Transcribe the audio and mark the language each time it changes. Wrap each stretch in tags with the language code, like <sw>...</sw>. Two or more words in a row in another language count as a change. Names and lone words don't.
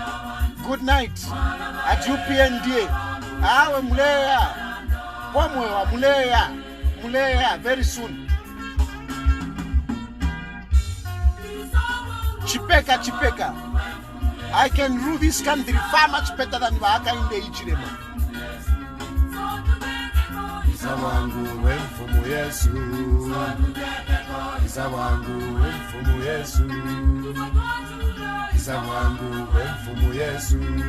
<en>Good night. At UPND. Awe Muleya. Pomwell. Muleya. Muleya. Very soon. Chipeka. I can rule this country far much better than Hakainde Hichilema.</en> <bem>Isawangu wemfumu Yesu. Isawangu wemfumu Yesu. Isawangu wemfumu Yesu.</bem>